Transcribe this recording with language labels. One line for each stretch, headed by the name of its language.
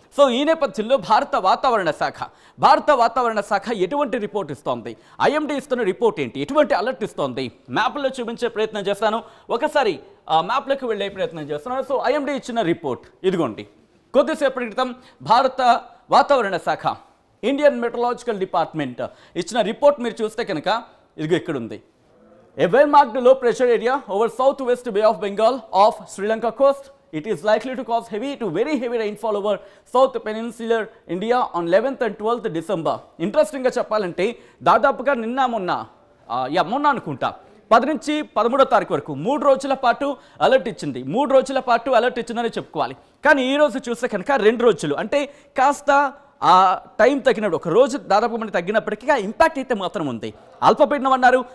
Telugu: So ఈ నేపథ్యంలో భారత వాతావరణ శాఖ ఎటువంటి రిపోర్ట్ ఇస్తోంది, ఐఎండీ ఇస్తున్న రిపోర్ట్ ఏంటి, ఎటువంటి అలర్ట్ ఇస్తోంది, మ్యాప్లో చూపించే ప్రయత్నం చేస్తాను. ఒకసారి మ్యాప్లోకి వెళ్ళే ప్రయత్నం చేస్తున్నాను. సో ఐఎండీ ఇచ్చిన రిపోర్ట్ ఇదిగోండి. కొద్దిసేపటి క్రితం భారత వాతావరణ శాఖ ఇండియన్ మెట్రలాజికల్ డిపార్ట్మెంట్ ఇచ్చిన రిపోర్ట్ మీరు చూస్తే కనుక ఇదిగో ఇక్కడ ఉంది.
English: A well-marked low pressure area over southwest Bay of Bengal of Sri Lanka coast. It is likely to cause heavy to very heavy rainfall over South Peninsular India on 11th and 12th December.
Telugu: Interesting గా చెప్పాలంటే దాదాపుగా మొన్న అనుకుంటా 10 నుంచి 13వ తారీఖు వరకు 3 రోజుల పాటు అలర్ట్ ఇచ్చింది. 3 రోజుల పాటు అలర్ట్ ఇచ్చిందని చెప్పుకోవాలి. కానీ ఈ రోజు చూస్తే కనుక 2 రోజులు అంటే కాస్త ఆ టైం తగ్గినప్పుడు ఒక రోజు దాదాపు మనకి తగ్గినప్పటికీ ఆ ఇంపాక్ట్ అయితే మాత్రం ఉంది. అల్పపీడనం అన్నారు.